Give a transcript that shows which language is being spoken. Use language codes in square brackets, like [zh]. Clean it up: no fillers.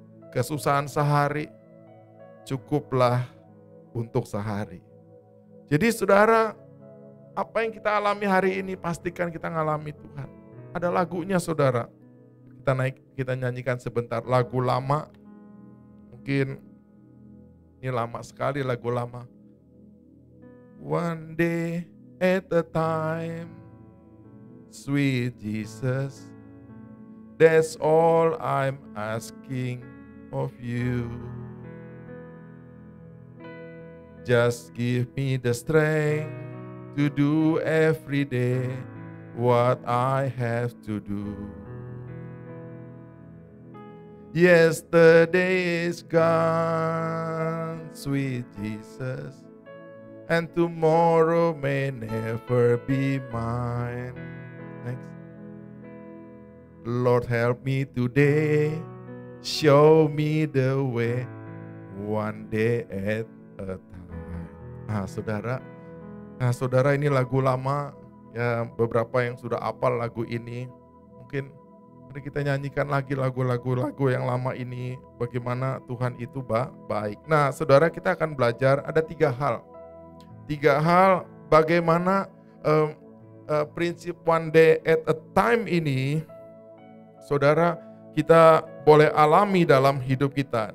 [id] Kesusahan sehari cukuplah untuk sehari. Jadi saudara, apa yang kita alami hari ini pastikan kita ngalami Tuhan. Ada lagunya saudara, kita nyanyikan sebentar lagu lama. Mungkin ini lama sekali lagu lama. [en] One day at a time, sweet Jesus, that's all I'm asking of you. Just give me the strength to do every day what I have to do. Yesterday is gone, sweet Jesus, and tomorrow may never be mine. Next. Lord, help me today, show me the way, one day at a time. [id] Saudara, ini lagu lama, ya beberapa yang sudah hafal lagu ini, mungkin mari kita nyanyikan lagi lagu-lagu yang lama ini, bagaimana Tuhan itu baik. Nah saudara, kita akan belajar ada 3 hal. 3 hal bagaimana prinsip [en] one day at a time [id] ini, saudara, kita boleh alami dalam hidup kita.